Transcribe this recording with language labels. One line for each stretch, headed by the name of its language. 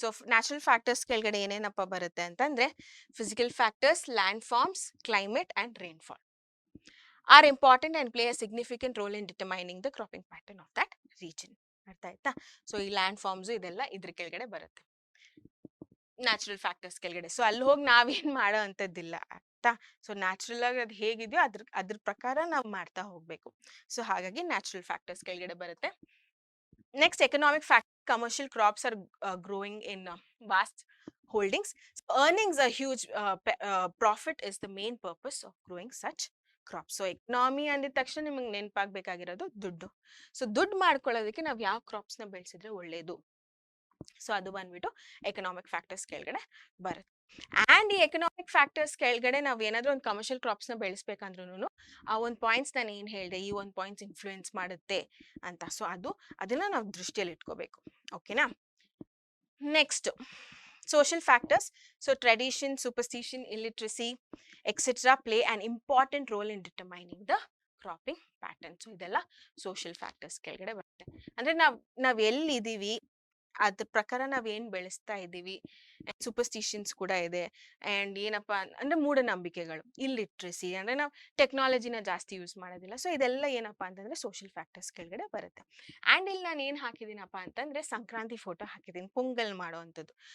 English: so natural factors
Kannada: ಕೆಳಗಡೆ ಏನೇನಪ್ಪ ಬರುತ್ತೆ ಅಂತಂದ್ರೆ
English: Physical factors, land forms, climate and rainfall are important and play a significant role in determining the cropping pattern of that region.
Kannada: ಅರ್ಥ ಆಯ್ತಾ? So ಈ land forms ಇದೆಲ್ಲ ಇದ್ರ ಕೆಳಗಡೆ ಬರುತ್ತೆ, ನ್ಯಾಚುರಲ್ ಫ್ಯಾಕ್ಟರ್ಸ್ ಕೆಳಗಡೆ. ಸೊ ಅಲ್ಲಿ ಹೋಗಿ ನಾವೇನ್ ಮಾಡೋ ಅಂತದ್ದಿಲ್ಲ, ಆಯ್ತಾ? ಸೊ ನ್ಯಾಚುರಲ್ ಆಗಿ ಅದು ಹೇಗಿದೆಯೋ ಅದ್ರ ಪ್ರಕಾರ ನಾವು ಮಾಡ್ತಾ ಹೋಗ್ಬೇಕು. ಸೊ ಹಾಗಾಗಿ ನ್ಯಾಚುರಲ್ ಫ್ಯಾಕ್ಟರ್ಸ್ ಕೆಳಗಡೆ ಬರುತ್ತೆ. Next economic factor.
English: Commercial crops are growing in vast holdings. So earnings are huge. Profit is the main purpose of growing such crop.
Kannada: So economy ಅಂದಿದ ತಕ್ಷಣ ನಿಮಗೆ ನೆನಪಾಗಬೇಕಾಗಿರೋದು ದುಡ್ಡು. ಸೊ ದುಡ್ಡು ಮಾಡ್ಕೊಳ್ಳೋದಕ್ಕೆ ನಾವು ಯಾವ ಕ್ರಾಪ್ಸ್ ನ ಬೆಳೆಸಿದ್ರೆ ಒಳ್ಳೇದು, ಸೊ ಅದು ಬಂದ್ಬಿಟ್ಟು ಎಕನಾಮಿಕ್ ಫ್ಯಾಕ್ಟರ್ಸ್ ಕೆಳಗಡೆ ಬರುತ್ತೆ. ಅಂಡ್ ಈ ಎಕನಾಮಿಕ್ ಫ್ಯಾಕ್ಟರ್ಸ್ ಕೆಳಗಡೆ ನಾವು ಏನಾದ್ರೂ ಒಂದು ಕಮರ್ಷಿಯಲ್ ಕ್ರಾಪ್ಸ್ ನ ಬೆಳೆಸ್ಬೇಕಂದ್ರೂ ಆ ಒಂದು ಪಾಯಿಂಟ್ಸ್ ನಾನು ಏನ್ ಹೇಳಿದೆ, ಈ ಒಂದು ಪಾಯಿಂಟ್ಸ್ ಇನ್ಫ್ಲೂಯೆನ್ಸ್ ಮಾಡುತ್ತೆ ಅಂತ. ಸೊ ಅದನ್ನ ನಾವು ದೃಷ್ಟಿಯಲ್ಲಿ ಇಟ್ಕೋಬೇಕು. ಓಕೆನಾ?
English: Next social factors. So tradition, superstition, illiteracy, etc. play an important role in determining the cropping pattern.
Kannada: So ಇದೆಲ್ಲ social factors ಕೆಳಗಡೆ ಬರುತ್ತೆ. ಅಂದ್ರೆ ನಾವ್ ಎಲ್ಲಿದ್ದೀವಿ ಅದ್ರ ಪ್ರಕಾರ ನಾವ್ ಏನ್ ಬೆಳೆಸ್ತಾ ಇದ್ದೀವಿ, ಸೂಪರ್ಸ್ಟಿಷನ್ಸ್ ಕೂಡ ಇದೆ. ಅಂಡ್ ಏನಪ್ಪಾ ಅಂದ್ರೆ ಮೂಢನಂಬಿಕೆಗಳು, ಇಲ್ಲಿಟ್ರಸಿ ಅಂದ್ರೆ ನಾವು ಟೆಕ್ನಾಲಜಿನ ಜಾಸ್ತಿ ಯೂಸ್ ಮಾಡೋದಿಲ್ಲ. ಸೊ ಇದೆಲ್ಲ ಏನಪ್ಪಾ ಅಂತಂದ್ರೆ ಸೋಷಿಯಲ್ ಫ್ಯಾಕ್ಟರ್ಸ್ ಕೆಳಗಡೆ ಬರುತ್ತೆ. ಅಂಡ್ ಇಲ್ಲಿ ನಾನು ಏನ್ ಹಾಕಿದೀನಪ್ಪ ಅಂತಂದ್ರೆ ಸಂಕ್ರಾಂತಿ ಫೋಟೋ ಹಾಕಿದೀನಿ, ಪೊಂಗಲ್ ಮಾಡೋ ಅಂಥದ್ದು.